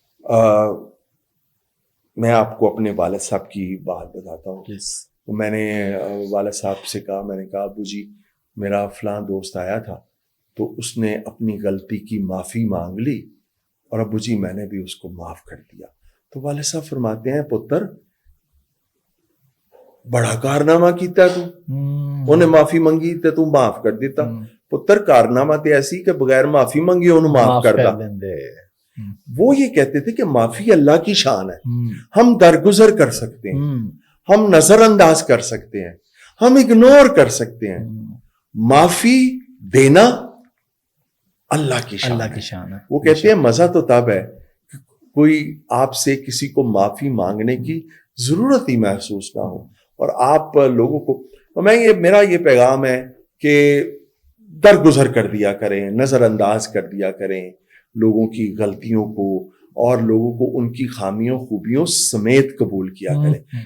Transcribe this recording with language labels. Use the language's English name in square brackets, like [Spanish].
[Urdu] میں آپ کو اپنے والد صاحب کی بات بتاتا ہوں. تو میں نے والد صاحب سے کہا, میں نے کہا ابو جی میرا فلاں دوست آیا تھا تو اس نے اپنی غلطی کی معافی مانگ لی اور ابو جی میں نے بھی اس کو معاف کر دیا. [Punjabi] تو والد صاحب فرماتے ہیں پتر بڑا کارنامہ کیتا تو انہیں معافی منگی تے تو معاف کر دیتا. پتر کارنامہ تے ایسی کہ بغیر معافی منگی انہوں معاف کر دا. [Urdu] وہ یہ کہتے تھے کہ معافی اللہ کی شان ہے, ہم درگزر کر سکتے ہیں, ہم نظر انداز کر سکتے ہیں, ہم اگنور کر سکتے ہیں. معافی دینا اللہ کی شان ہے. وہ کہتے ہیں مزہ تو تب ہے کہ کوئی آپ سے کسی کو معافی مانگنے کی ضرورت ہی محسوس نہ ہو اور آپ لوگوں کو, میرا یہ پیغام ہے کہ درگزر کر دیا کریں, نظر انداز کر دیا کریں لوگوں کی غلطیوں کو اور لوگوں کو ان کی خامیوں خوبیوں سمیت قبول کیا کریں.